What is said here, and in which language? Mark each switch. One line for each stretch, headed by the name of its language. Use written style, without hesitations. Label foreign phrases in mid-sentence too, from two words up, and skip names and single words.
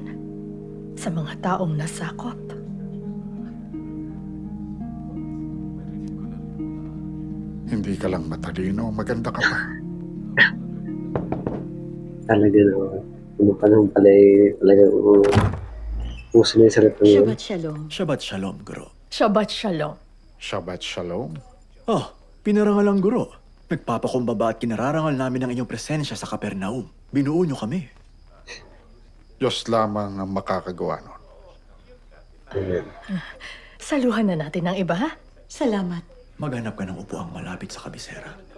Filipino: Sa mga taong nasakop? Hindi ka lang matalino, maganda ka pa. Talaga naman. Ano pa naman pala talagang puso na yung salita niya.
Hebrew: שבת שלום. שבת שלום, Guro. שבת שלום. שבת שלום.
Filipino: Oh, pinarangal ang Guro. Nagpapakumbaba at kinararangal namin ang inyong presensya sa Kapernaum. Binuo niyo kami. Diyos lamang ang makakagawa nun. Amen. Saluhan na natin ang iba, ha? Salamat. Maghanap ka ng upuang malapit sa kabisera.